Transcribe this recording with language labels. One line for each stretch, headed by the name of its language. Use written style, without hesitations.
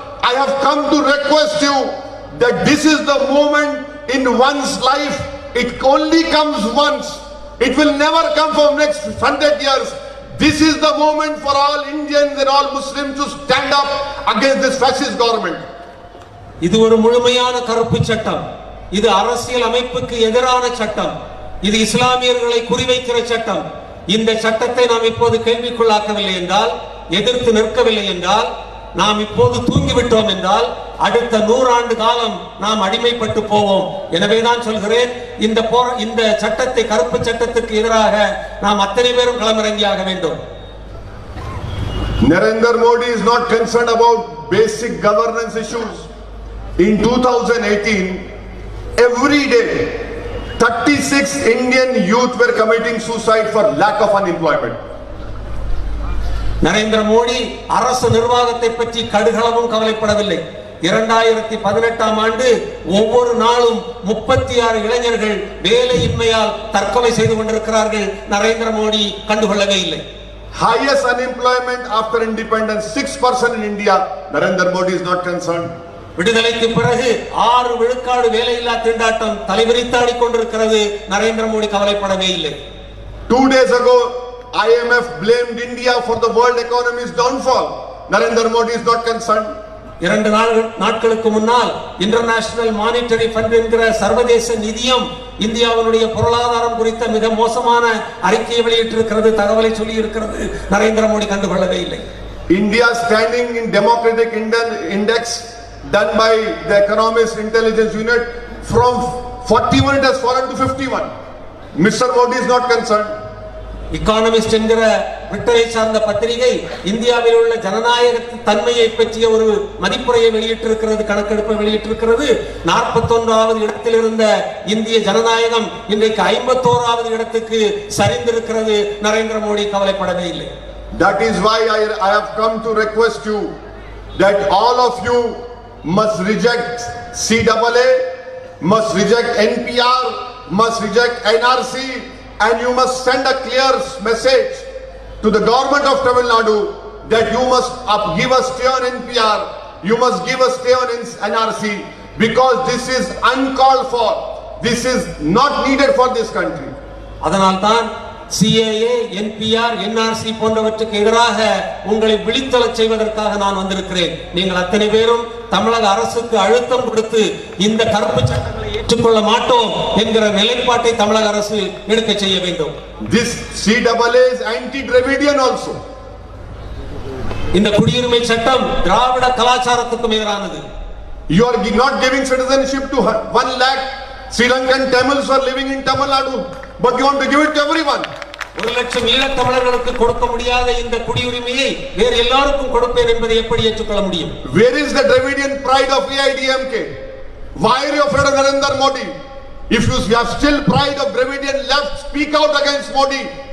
English: I have come to request you that this is the moment in one's life. It only comes once. It will never come for next 100 years. This is the moment for all Indians and all Muslims to stand up against this fascist government.
Tamil: இது ஒரு முழுமையான கருப்பு சட்டம். இது அரசியல் அமைப்புக்கு எதிரான சட்டம். இது இஸ்லாமியர்களை குறிவைக்கிற சட்டம். இந்த சட்டத்தை நாம் இப்போது கேள்விக்குள்ளாக்கவில்லை என்றால், எதிர்த்து நிற்கவில்லை என்றால், நாம் இப்போது தூங்கிவிட்டோம் என்றால் அடுத்த 100 ஆண்டு காலம் நாம் அடிமைப்பட்டு போவோம். எனவேதான் சொல்கிறேன், இந்த சட்டத்தை, கருப்பு சட்டத்துக்கு எதிராக நாம் அத்தனை பேரும் களமிறங்கியாக வேண்டும்.
English: Narendra Modi is not concerned about basic governance issues. In 2018, every day 36 Indian youth were committing suicide for lack of unemployment.
Tamil: Narendra Modi அரசு நிர்வாகத்தை பற்றி கடுகளவும் கவலைப்படவில்லை. 2018ஆம் ஆண்டு ஒவ்வொரு நாளும் 36 இளைஞர்கள் வேலையின்மையால் தற்கொலை செய்து கொண்டிருக்கிறார்கள். நரேந்திர மோடி கண்டுகொள்ளவே இல்லை.
English: Highest unemployment after independence, 6% in India. Narendra Modi is not concerned.
Tamil: விடுதலைக்கு பிறகு 6 விழுக்காடு வேலையில்லா திண்டாட்டம் தலைவிரித்தாடிக் கொண்டிருக்கிறது. நரேந்திர மோடி கவலைப்படவே இல்லை.
English: 2 days ago, IMF blamed India for the world economy's downfall. Narendra Modi is not concerned.
Tamil: 2 நாட்களுக்கு முன்னால் இன்டர்நேஷனல் மானிட்டரி ஃபண்ட் என்கிற சர்வதேச நிதியம் இந்தியாவினுடைய பொருளாதாரம் குறித்த மிக மோசமான அறிக்கையை வெளியிட்டிருக்கிறது, தகவலை சொல்லி இருக்கிறது. நரேந்திர மோடி கண்டுகொள்ளவே இல்லை.
English: India standing in democratic index done by the economist intelligence unit from 41 it has fallen to 51. Mr. Modi is not concerned.
Tamil: Economist என்கிற பிரிட்டனை சார்ந்த பத்திரிகை இந்தியாவில் உள்ள ஜனநாயக தன்மையை பற்றிய ஒரு மதிப்புரையை வெளியிட்டிருக்கிறது, கணக்கெடுப்பை வெளியிட்டிருக்கிறது. 41வது இடத்தில் இருந்த இந்திய ஜனநாயகம் இன்றைக்கு 51வது இடத்துக்கு சரிந்திருக்கிறது. நரேந்திர மோடி கவலைப்படவே இல்லை.
English: That is why I have come to request you that all of you must reject CAA, must reject NPR, must reject NRC, and you must send a clear message to the government of Tamil Nadu that you must give us stay on NPR, you must give us stay on NRC, because this is uncalled for. This is not needed for this country.
Tamil: அதனால்தான் CAA, NPR, NRC போன்றவற்றுக்கு எதிராக உங்களை விழித்தெழச் செய்வதற்காக நான் வந்திருக்கிறேன். நீங்கள் அத்தனை பேரும் தமிழக அரசுக்கு அழுத்தம் கொடுத்து இந்த கருப்பு சட்டங்களை ஏற்றுக்கொள்ள மாட்டோம் என்கிற நிலைப்பாட்டை தமிழக அரசு எடுக்க செய்ய வேண்டும்.
English: This CAA is anti-Dravidian also.
Tamil: இந்த குடியுரிமை சட்டம் திராவிட கலாச்சாரத்துக்கும் எதிரானது.
English: You are not giving citizenship to 1 lakh Sri Lankan Tamils who are living in Tamil Nadu, but you want to give it to everyone.
Tamil: 1 லட்சம் ஈழத் தமிழர்களுக்கு கொடுக்க முடியாத இந்த குடியுரிமையை வேறு எல்லாருக்கும் கொடுப்பேன் என்பதை எப்படி ஏற்றுக்கொள்ள முடியும்?
English: Where is the Dravidian pride of AIDMK? Why are you afraid of Narendra Modi? If you have still pride of Dravidian left, speak out against Modi.